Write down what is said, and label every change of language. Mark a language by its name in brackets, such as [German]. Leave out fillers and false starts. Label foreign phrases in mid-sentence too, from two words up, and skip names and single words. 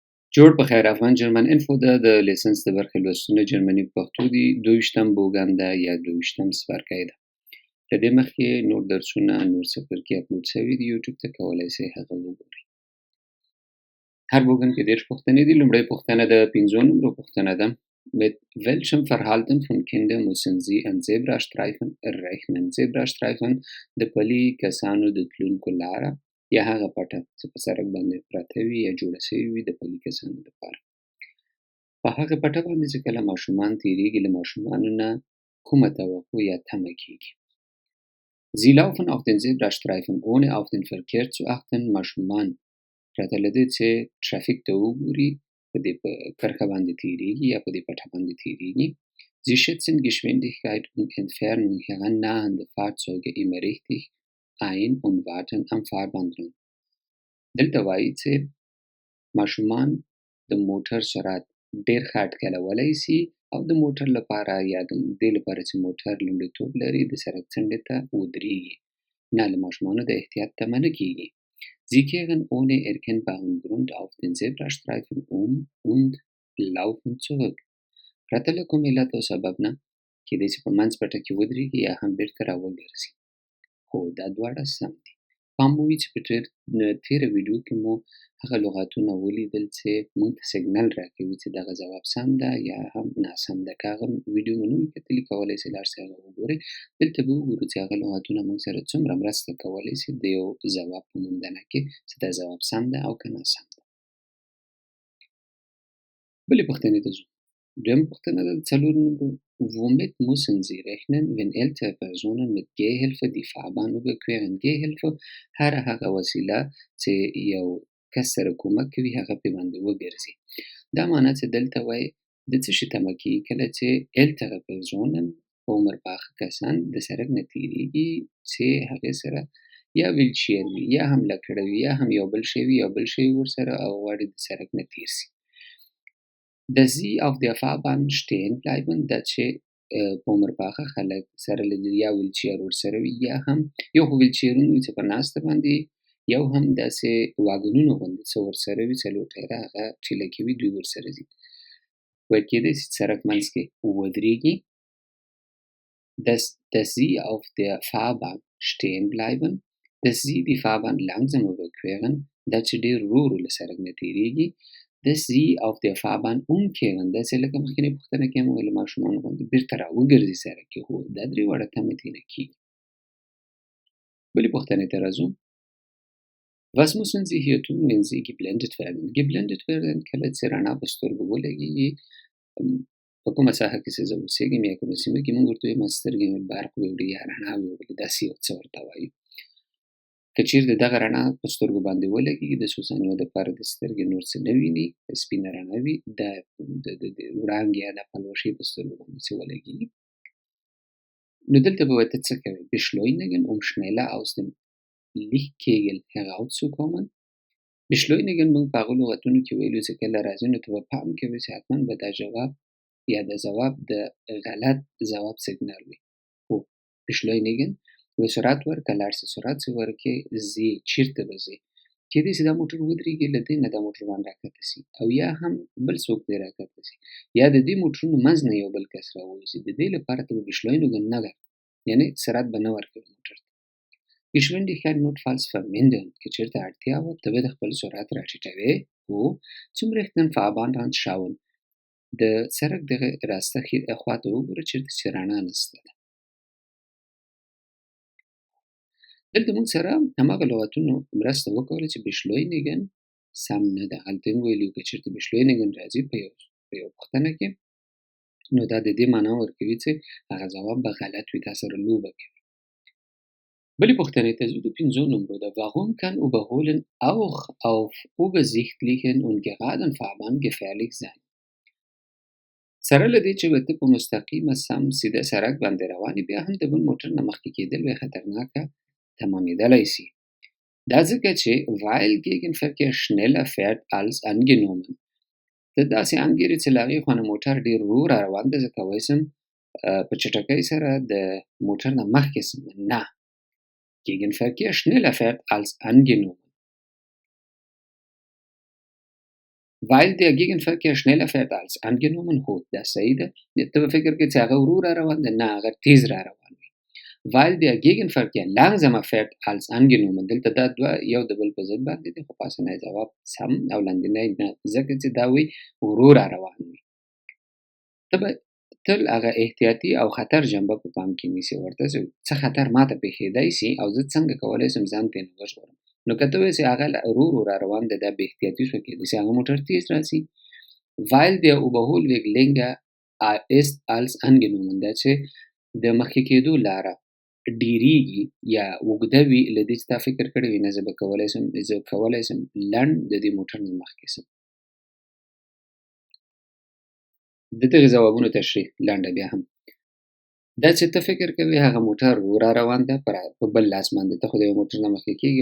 [Pashto] جوړ په خیر افغان جرمن انفو ده د لیسنس د برخې لوستونه جرمني په پښتو دي 22م بوګان ده یا 22م څپرکی ده. د دې مخکې نور درسونه نور څپرکي اپلوډ شوي دي یوټیوب ته کولی شئ هغه وګورئ. هر بوګن کې 10 پوښتنې دي. لومړۍ پوښتنه د 5 نمبر پوښتنه ده. [German] Mit welchem Verhalten von Kindern müssen Sie an Zebrastreifen rechnen? [Pashto] Zebrastreifen د پلي کسانو د تلونکو لاره یا هغه پټه چې په سړک باندې پرته وي یا جوړه شوې وي د پلي کسانو لپاره. په هغه پټه باندې چې کله ماشومان تیریږي له ماشومانو نه کومه توقع یا تمه کیږي. [German] Sie laufen auf den Zebrastreifen ohne auf den Verkehr zu achten. [Pashto] ماشومان پرته له دې چې ټرافیک ته وګوري په دې کرښه باندې تیریږي یا په دې پټه باندې تیریږي. [German] Sie schätzen Geschwindigkeit und Entfernung herannahende Fahrzeuge immer richtig ein und warten am Fahrbahnrand. [Pashto] دلته وایي چې ماشومان د موټر سرعت ډېر ښه اټکلولی سي او د موټر لپاره یا د دې لپاره چې موټر لومړیتوب لري د سړک څنډې ته ودرېږي. نه له ماشومانو د احتیاط تمه نه کیږي. [German] Sie kehren ohne erkennbaren Grund auf den Zebrastreifen und laufen zurück. [Pashto] پرته له کوم علت او سبب نه کېدای چې په منځ پټه کې ودرېږي یا هم بېرته راوګرځي. خو دا دواړه سم دي. پام مو وي چې په تېره ویډیو کې مو هغه لغاتونه ولیدل چې موږ ته سیګنل راکوي چې دغه ځواب سم ده یا هم ناسم ده. که هغه ویډیو مو نه وي کتلي کولی شئ لاړ شئ هغه وګورئ. دلته به وګورو چې هغه لغاتونه موږ سره څومره مرسته کولی شي د یو ځواب په موندنه کې چې دا ځواب سم ده او که ناسم ده. بلې پوښتنې ته ځو. دویمه پوښتنه ده 4 نمبر. [German] Womit müssen Sie rechnen, wenn ältere Personen mit Gehhilfe die Fahrbahn überqueren? [Pashto] Gehhilfe هغه وسیله چې یو کس سره کومک کوي هغه پې باندې وګرځي. دا معنی چې دلته وایي د څه شي تمه کیږي کله چې [German] ältere Personen [Pashto] په عمر پاخه کسان د سړک نه تېرېږي چې هغې سره یا ویلچیر وي یا هم لکړه وي یا هم یو بل شی وي ورسره او غواړي د سړک نه تېر سي. [German] Dass sie auf der Fahrbahn stehen bleiben [Pashto] دا چې په عمر پاخه خلک سره له یا ویلچیر ورسره وي یا هم یو خو ویلچیرونه وي چې په ناسته باندې یو هم داسې واګنونه غوندې څه ورسره وي څلور ټایره هغه ټیلکې وي دوی ورسره ځي. ویل کېدای شي سړک منځ کې ودرېږي. [German] Dass sie auf der Fahrbahn stehen bleiben, dass sie die Fahrbahn langsam überqueren [Pashto] دا چې ډېر ورو ورو له سړک نه تېرېږي. [German] dass sie auf der Fahrbahn umkehren [Pashto] داسې لکه مخکینۍ پوښتنه کې هم ویل ماشومان غوندې بېرته راوګرځي سړک کې. هو دا درې واړه تمې ترې نه کېږي. بلې پوښتنې ته راځو. [German] Was müssen Sie hier tun, wenn Sie geblendet werden? Geblendet werden [Pashto] کله چې رڼا په سترګو ولګېږي. په کومه ساحه کې چې زه اوسېږم یا کومه سیمه کې موږ ورته وایو سترګې مې برق ویوړي یا رڼا ویوړي داسې یو څه ورته وایو. که چېرته دغه رڼا په سترګو باندې ولګېږي د څو ثانیو دپاره د سترګې نور څه نه ویني سپینه رڼا وي د وړانګې یا د پلوشې په سترګو باندې چې ولګېږي. نو دلته به ورته څه کوي. [German] Beschleunigen schneller aus dem Lichtkegel herauszukommen. [Pashto] Beschleunigen موږ په هغو لغتونو کې ویلو چې کله راځي نو ته به پام کوې چې حتما به دا جواب یا د ځواب د غلط ځواب سیګنال وي. خو Beschleunigen سرعت ورکړه لاړ سه سرعت چې ورکې ځي چېرته به ځې. کېدای شي دا موټر ودرېږي له دې نه دا موټر باندې راکښته سي او یا هم بل څوک پرې راکښته سي یا د دې موټرونو منځ نه یو بل کس راووځي. د دې لپاره ته به Beschleunigen نه ده یعنې سرعت به نه ورکوي موټر ته. [German] Geschwindigkeit notfalls vermindern [Pashto] که چېرته اړتیا وه ته به د خپل سرعت راټیټوې او [German] zum rechten Fahrbahnrand schauen [Pashto] د سړک دغه راسته خواته وګوره چېرته چې رڼا نسته ده. دلته موږ سره هماغه لغتونو مرسته وکوله چې Beschleunigen سم نه ده. هلته یې وویلي که چېرته Beschleunigen راځي په یو پوښتنه کې نو دا د دې معنا ورکوي چې هغه ځواب به غلط وي تا سره لوبه کوي. بلې پوښتنې ته ځو د 5 نمبر ده. [German] Warum kann Überholen auch auf übersichtlichen und geraden Fahrbahn gefährlich sein? [Pashto] سره له دې چې ته په مستقیمه سم سیده سړک باندې روان یې بیا هم د بل موټر نه مخکې کېدل به خطرناکه تمامېدلی سي. دا ځکه چې [German] weil Gegenverkehr schneller fährt als angenommen. [Pashto] ته داسې انګیرې چې له هغې خوا نه موټر ډېر ورو را روان ده ځکه وایي سم په چټکۍ سره د موټر نه مخکې سم. [German] نه Gegenverkehr schneller fährt als angenommen. Weil der Gegenverkehr schneller fährt als angenommen [Pashto] هو دا صحیح ده ته به فکر کې چې هغه ورو را روان ده نه هغه تیز را روان وي [German] weil der Gegenverkehr langsamer fährt als angenommen [Pashto] دلته دا دوه یو د بل په ضد باندې دي خو پاسنی جواب سم او لاندنی نه ځکه چې دا وی ورو را روان وي ته به تل هغه احتیاطي او خطر جنبه په پام کې نیسي ورته څه خطر ماته پیښیدای سي او زه څنګه کولی شم ځان ترې نه وژغورم نو که ته وایې چې هغه ورو را روان دی دا بې احتیاطي شو کېدای شي هغه موټر تیز راسي [German] weil der Überholweg länger ist als angenommen [Pashto] دا چې د مخکې کېدو لاره ډیریږي یا اوږده وي له دې چې تا فکر کړی وي نه زه کولی شم لنډ د دې موټر نه مخکې شم د دغې ځوابونو تشریح لنډه بیا هم دا چې ته فکر کوي هغه موټر را روان ده په بل لاس باندې ته خو د یو موټر نه مخکې کېږي او